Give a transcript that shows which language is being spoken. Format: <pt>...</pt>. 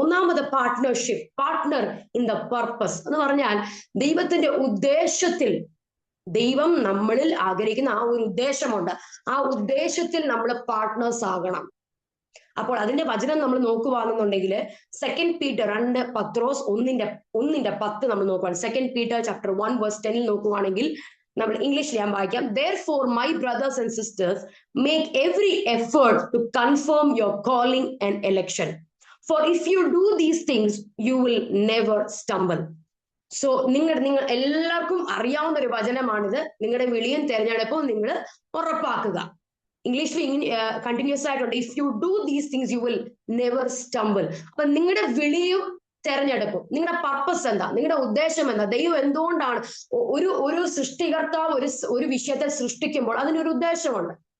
<ml>ഒന്നാമത് partnership,</ml> <en>partner in the purpose</en> <ml>എന്ന് പറഞ്ഞാൽ ദൈവത്തിന്റെ ഉദ്ദേശത്തിൽ, ദൈവം നമ്മളിൽ ആഗ്രഹിക്കുന്ന ആ ഒരു ഉദ്ദേശമുണ്ട്, ആ ഉദ്ദേശത്തിൽ നമ്മൾ പാർട്ട്നേഴ്സ് ആകണം. അപ്പോൾ അതിന്റെ വചനം നമ്മൾ നോക്കുവാണെന്നുണ്ടെങ്കിൽ 2 Peter 2 പത്രോസ് 1:10 നമ്മൾ നോക്കുവാണ്. 2 Peter chapter 1:10 നോക്കുവാണെങ്കിൽ നമ്മൾ ഇംഗ്ലീഷിൽ ഞാൻ വായിക്കാം.</ml> <en>Therefore my brothers and sisters make every effort to confirm your calling and election, for if you do these things you will never stumble.</en> <ml>So നിങ്ങൾ എല്ലാവർക്കും അറിയാവുന്ന ഒരു വചനമാണിത്. നിങ്ങളുടെ വിളിയും തെരഞ്ഞെടുപ്പും നിങ്ങൾ ഉറപ്പാക്കുക. ഇംഗ്ലീഷിൽ കണ്ടിന്യൂസ് ആയിട്ടുണ്ട്,</ml> <en>If you do these things you will never stumble.</en> <ml>അപ്പൊ നിങ്ങളുടെ വിളിയും തെരഞ്ഞെടുപ്പും, നിങ്ങളുടെ പർപ്പസ് എന്താ, നിങ്ങളുടെ ഉദ്ദേശം എന്താ, ദൈവം എന്തുകൊണ്ടാണ് ഒരു സൃഷ്ടികർത്താവ് ഒരു വിഷയത്തെ സൃഷ്ടിക്കുമ്പോൾ അതിനൊരു ഉദ്ദേശമുണ്ട്.</ml>